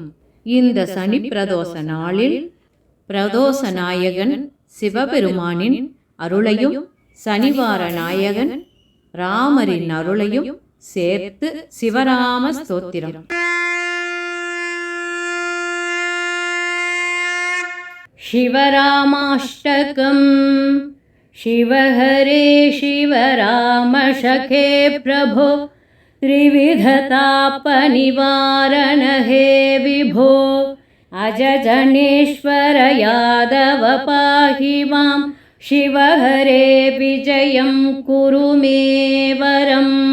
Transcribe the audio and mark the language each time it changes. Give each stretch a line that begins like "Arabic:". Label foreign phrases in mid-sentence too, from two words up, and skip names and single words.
Tamil: இந்த சனி பிரதோஷ நாளில் பிரதோஷ நாயகன் சிவபெருமானின் அருளையும் சனிவார நாயகன் ராமரின் அருளையும் சேர்த்து சிவராம ஸ்தோத்திரம். சிவராமாஷ்டகம்.
Sanskrit: शिवहरे शिवराम सखे प्रभो त्रिविधतापनिवारण हे विभो अजजनेश्वर यादव पाहि मां शिवहरे विजयं कुरु मे वरम्